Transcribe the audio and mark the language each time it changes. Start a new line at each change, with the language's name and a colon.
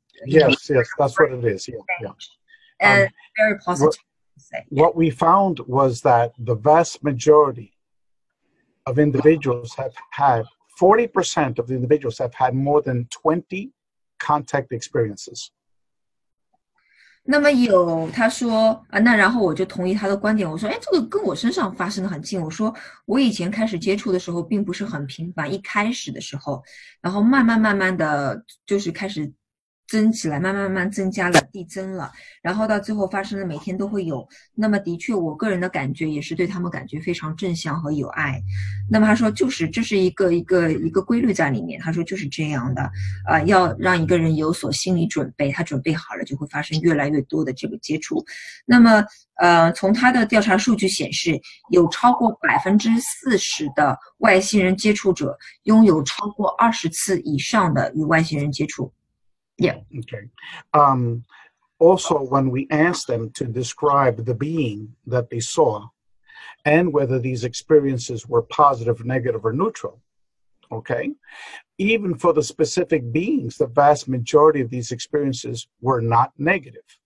English: Yes, that's what it is. Yeah. And very positive. What we found was that the vast majority of individuals have had 40% of the individuals have had more than 20 contact experiences.
Chinese: 那么他说那然后我就同意他的观点，我说这个跟我身上发生的很近。我说我以前开始接触的时候并不是很频繁，一开始的时候，然后慢慢的就是开始增起来，慢慢增加了，递增了，然后到最后发生的每天都会有。那么的确我个人的感觉也是对他们感觉非常正向和有爱。那么他说就是这是一个规律在里面，他说就是这样的要让一个人有所心理准备，他准备好了就会发生越来越多的这个接触。那么从他的调查数据显示，有超过40%的外星人接触者拥有超过20次以上的与外星人接触。
English: Yeah. Okay. Also, when we asked them to describe the being that they saw and whether these experiences were positive, negative, or neutral, okay, even for the specific beings, the vast majority of these experiences were not negative.